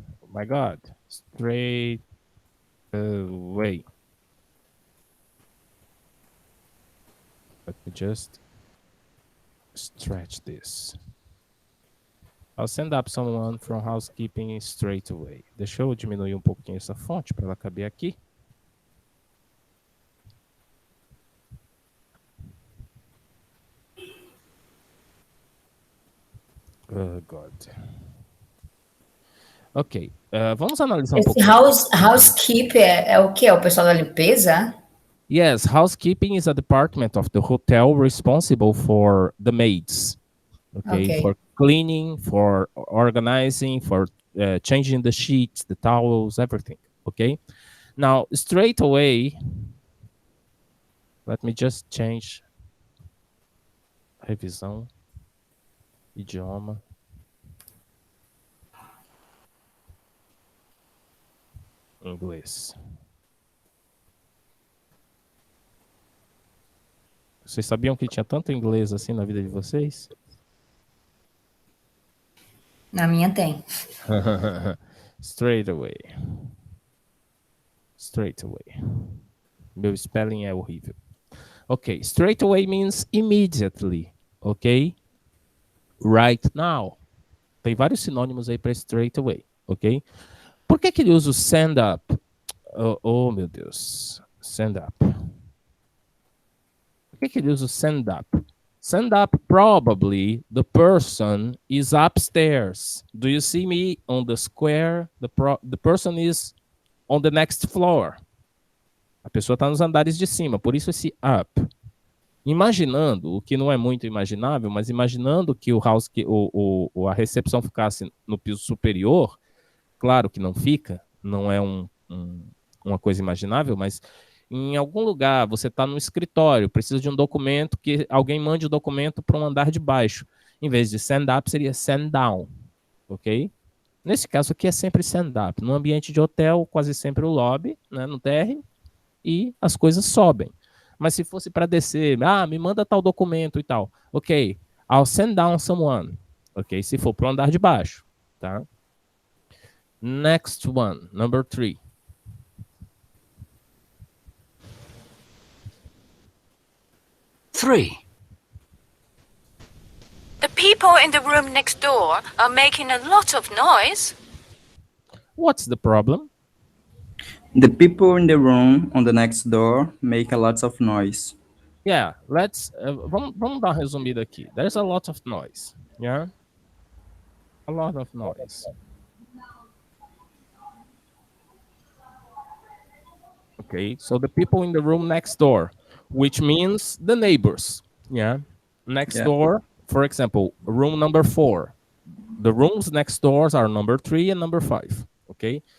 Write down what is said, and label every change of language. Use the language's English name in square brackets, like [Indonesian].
[English] Oh my God, straight away. Let me just stretch this. I'll send up someone from housekeeping straight away. [Portuguese] Deixa eu diminuir um pouquinho essa fonte para ela caber aqui. [English] Oh, God. [Portuguese] Ok, vamos analisar um Esse pouquinho. housekeep é o quê? É o pessoal da limpeza? [English] Yes, housekeeping is a department of the hotel responsible for the maids. Okay. For cleaning, for organizing, for changing the sheets, the towels, everything. Okay. Now, straight away, let me just change [Portuguese] revisão, idioma. Inglês. Vocês sabiam que tinha tanto inglês assim na vida de vocês? Na minha tem. [English] Straight away. Straight away. [Portuguese] Meu spelling é horrível. [English] Okay, straight away means immediately. Okay? Right now. [Portuguese] Tem vários sinônimos aí para straight away. Ok? Por que ele usa o send up? Oh, meu Deus. Send up. Por que ele usa o send up? [English] Send up, probably the person is upstairs. Do you see me on the square? The person is on the next floor. [Portuguese] A pessoa está nos andares de cima, por isso esse up. Imaginando, o que não é muito imaginável, mas imaginando que a recepção ficasse no piso superior, claro que não fica, não é uma coisa imaginável, mas em algum lugar, você está no escritório, precisa de um documento, que alguém mande o documento para um andar de baixo. Em vez de send up, seria send down, ok? Nesse caso aqui é sempre send up. No ambiente de hotel, quase sempre o lobby, né, no térreo, e as coisas sobem. Mas se fosse para descer, me manda tal documento e tal. [English] Ok, I'll send down someone. [Portuguese] Ok, se for para o andar de baixo, tá? [English] Next one, number 3. The people in the room next door are making a lot of noise. What's the problem? The people in the room on the next door make a lot of noise. [Portuguese] Yeah, vamos dar uma resumida aqui. [English] There's a lot of noise, yeah? A lot of noise. Okay, so the people in the room next door, which means the neighbors, yeah? Next door, for example, room number 4. The rooms next doors are number 3 and number 5, okay?